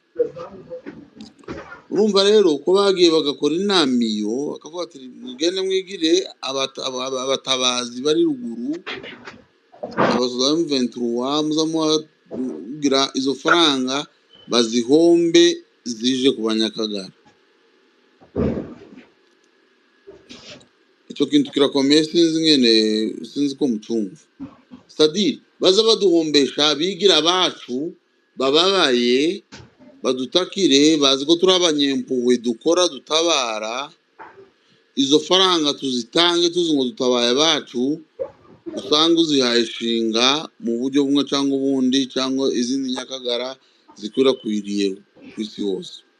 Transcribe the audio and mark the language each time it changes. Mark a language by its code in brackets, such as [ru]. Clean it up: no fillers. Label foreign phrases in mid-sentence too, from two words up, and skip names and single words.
[rw] Urumva rero ko bagiye bagakora inama iyo bakavuga ati mugende mwigire abatabazi bari ruguru, abasoza M23 muza mugira izo faranga bazihombe zije ku banyakagara. Icyo kintu kirakomeye, sinzi ko mucumva. C'est-à-dire baza baduhombesha, bigira abacu bababaye, badutakire, bazi ko turi abanyempuhwe, dukora, dutabara, izo faranga tuzitange tuzi ngo dutabaye abacu, usanga uzihaye ishinga mu buryo bumwe cyangwa ubundi, cyangwa izindi nyakagara zikwirakwiriye ku isi hose.